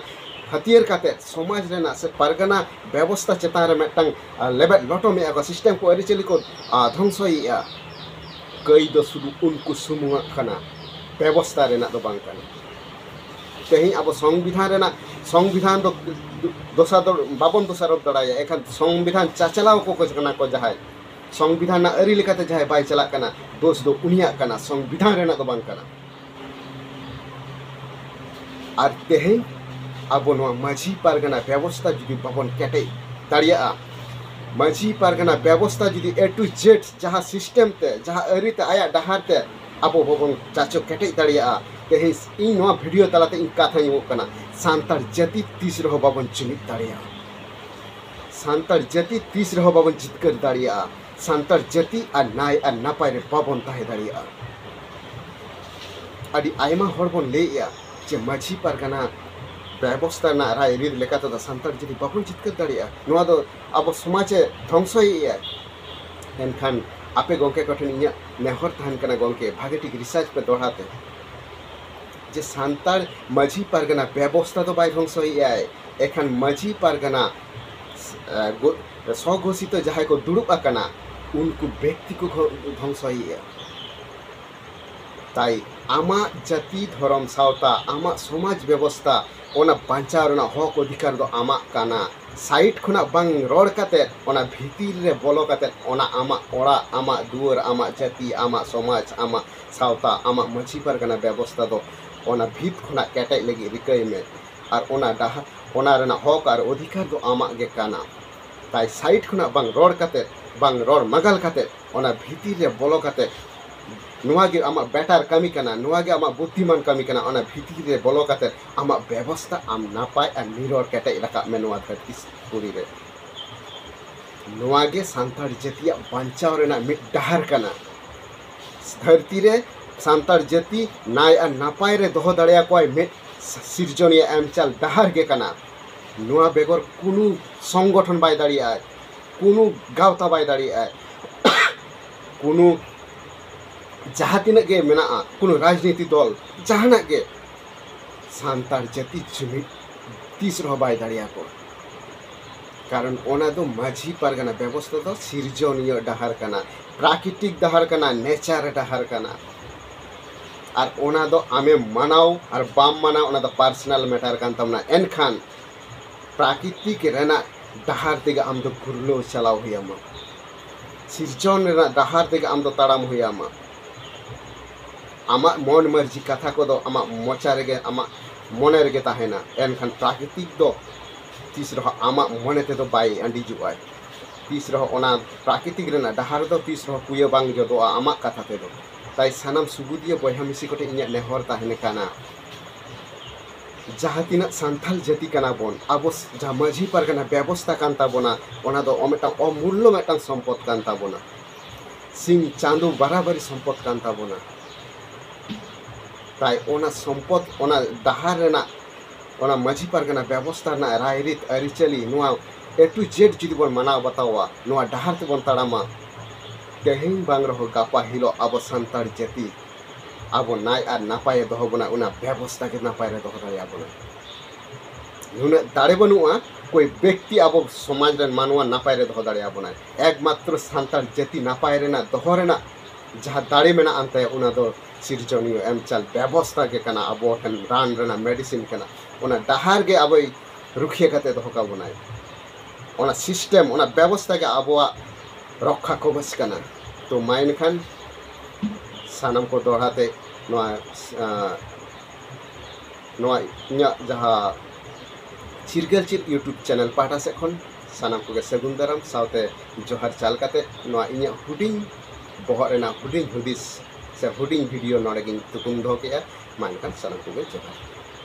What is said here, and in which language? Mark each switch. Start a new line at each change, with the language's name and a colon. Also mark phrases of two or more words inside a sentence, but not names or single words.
Santali: हथियार काते समाज रेना से पारगाना व्यवस्था चेतान रे मेटंग लेबेट लटो में आको सिस्टम को अरिचली को ध्वंसइया कई दो सुदु उनको सुमुआ कना व्यवस्था रेना दो बांग कना तेहिं अब संविधान दो दोसा दो बाबन दोसारोप दाड़ाया एखान संविधान चाचलाव को कना को जहाँ संविधान ना अरी लेकाते जहाँ बाय चला कना दोष दो उनिया कना संविधान रेना दो बांग कना आर तेहिं अब नोआ माझी पारगाना व्यवस्था जुदी बाबन केटे दाड़िया माझी पारगाना व्यवस्था जुदी
English: A to Z
Santali: जहाँ सिस्टम ते जहाँ अरी ते आया डहार ते अब बाबन चाचो केटे दाड़िया तेहिं इन नोआ वीडियो तलाते इन कथा कना सांतार जाति तीस रहो बाबन जुमिद दाड़िया सांतार जाति तीस रहो बाबन जितकर दाड़िया सांतार जाति और नाय और नापाय रे बाबन ताहे दाड़िया अड़ी आयमा हर बन लेया जे माझी पारगाना व्यवस्था ना राय रीत लेकाते दा सांतार जाति बाबन जितकर दाड़िया नोआ दो अब समाजे ध्वंसइया एनखान आपे गोंके कोठेन इᱧᱟᱹᱜ नेहर तहन कना गोंके भागे ठीक रिसर्च पे दोहराते जे सान्ताड़ माझी पारगना व्यवस्था तो बाय ध्वंसइयाय एखान माझी पारगना स्वघोषित जहां को दुड़ुब आकाना उनको व्यक्ति को ध्वंसइया ताई आमा जाति धर्म सावता आमा समाज व्यवस्था ओना बांचाव रना हक अधिकार दो आमा काना साइड खुना बांग रोड काते ओना भीतिर रे बोलो काते ओना आमा ओड़ा आमा दुआर आमा जाति आमा समाज आमा सावता आमा माझी पारगना व्यवस्था दो ओना भीत खुना केटे लगी रिकय में और ओना डाहा ओना रना हक और अधिकार दो आमा गे काना ताई साइड खुना बांग रोड काते बांग रोड मगल काते ओना भीतिर रे बोलो काते नुआगे आमा बेटार कमी कना नुआगे आमा बुद्धिमान कमी कना ओना भीतिर रे बोलो काते आमा व्यवस्था आम नापाय और निरोड़ केटे रखा में नुआ धरती पुरी रे नुआगे सान्ताड़ जातिया बांचाव रेना मिट डहार कना धरती रे सान्ताड़ जाति नाय और नापाय रे दोहो दाड़िया कोय मिट सिरजनिया एमचाल डहार गे कना नुआ बेगर कुनु संगठन बाय दाड़िया कुनु गावता बाय दाड़िया कुनु जहाँ तीन गे मेना कुनु राजनीति दल जहाना गे सान्ताड़ जाति जुमिद तीस रह बाय दाड़िया को कारण ओना दो माझी पारगना व्यवस्था दो सिरजनिया डहार कना प्राकृतिक डहार कना नेचार डहार कना और ओना दो आमे मानाव और बाम मानाव ओना दो
English: personal matter
Santali: कान तमना एनखान प्राकृतिक रेना डहार तेगा आम दो गुरलो चलाव हुयामा सिरजन रेना डहार तेगा आम दो ताड़ाम हुयामा आमा मन मर्जी कथा को दो आमा मोचा रेगे आमा मने रेगे ताहेना एनखान प्राकृतिक दो तीस रह आमा मने ते दो बाय अंडी जुआय तीस रह ओना प्राकृतिक रेना डहार दो तीस रह कुया बांग जो दो आमा कथा ते दो ताई सानाम सुबुदिया बयहा मिसी कोटे इᱧᱟ नेहर ताहेने काना जहाँ तीना सान्थाल जाति काना बोन आबो जहाँ माझी पारगना व्यवस्था कान ताबोना ओना दो ओमेटा अमूल्य मेटांग सम्पद कान ताबोना सिंह चांदो बराबरी सम्पद कान ताबोना ताई ओना सम्पद ओना डहार रेना ओना माझी पारगना व्यवस्था ना रायरीत अरिचली नुआ
English: A to
Santali: जेड जुदी बोन मानाव बतावा नुआ डहार ते बोन ताड़ामा तेहें बांग रहो गापा हिलो आबो सान्ताड़ जाति आबो नाय और नापाय दोहो बना उना व्यवस्था के नापाय रे दोहो दाड़िया बना नुना दाड़े बनुआ कोई व्यक्ति आबो समाज रे मानवा नापाय रे दोहो दाड़िया बना एकमात्र सान्ताड़ जाति नापाय रे ना दोहो रे ना जहाँ दाड़े मेना अंते उना दो सिरजनियो एमचाल व्यवस्था के कना आबो ठन रान रेना मेडिसिन कना उना डहार गे आबो रुखिया कते दोहो का बनाय उना सिस्टम उना व्यवस्था के आबोआ रक्षा कवच कना तो माइन खान सानम को दोहराते इᱧᱟᱹᱜ जहाँ चिरगल चिर यूट्यूब चैनल पाटा से खन सानम को सगुन दाराम सावते जोहार चाल काते इᱧᱟᱹᱜ हुडिंग बहर रेना हुडिंग हुदिस से हुडिंग वीडियो नोड़े गिन तुकुम दोहो केया माइन खान सानम को जोहार।